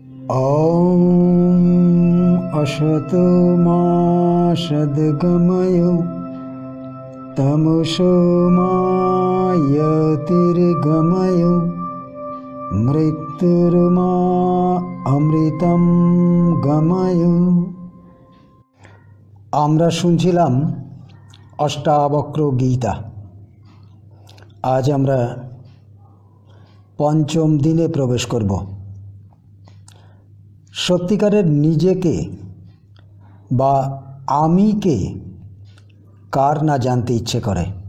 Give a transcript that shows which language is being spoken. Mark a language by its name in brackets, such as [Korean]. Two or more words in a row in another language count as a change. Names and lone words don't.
[Sanskrit] ॐ असतो मा सद्गमयो तमसो मा ज्योतिर्गमयो मृत्युर्मा अमृतं गमयो। [Bangla] আমরা শুনছিলাম অষ্টাবক্র গীতা। আজ আমরা পঞ্চম দিনে প্রবেশ করব। সত্যিকারের নিজেকে বা আমিকে কার না জানতে ইচ্ছে করে।